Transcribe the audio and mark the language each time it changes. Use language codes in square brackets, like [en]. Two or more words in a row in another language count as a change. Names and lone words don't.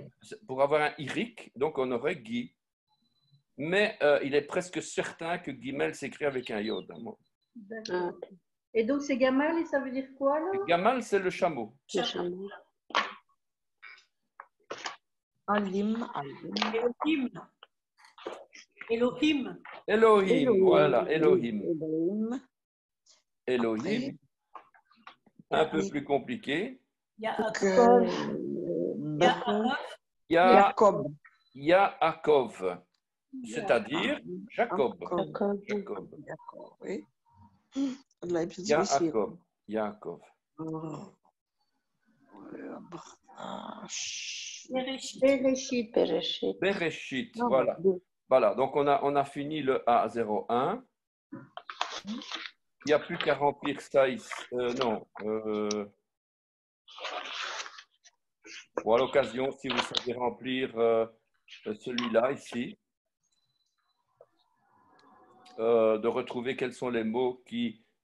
[fr] pour avoir un iric, donc on aurait Guy. Mais il est presque certain que guimel s'écrit avec un Yod. Hein, moi. D'accord. Et donc c'est Gamal et ça veut dire quoi là? Gamal, c'est le chameau. Le chameau. Alim. Elohim. Elohim. Elohim, voilà, Elohim. Elohim. Elohim, un peu plus compliqué. Yaakov. Jacob. Yaakov, c'est-à-dire Jacob. Jacob. D'accord, oui. Là, c'est difficile. Yaakov. Bereshit. Bereshit, voilà. Voilà, donc on a fini le A01. Il n'y a plus qu'à remplir ça ici. Non. Bon, à l'occasion, si vous savez remplir celui-là ici, de retrouver quels sont les mots qui...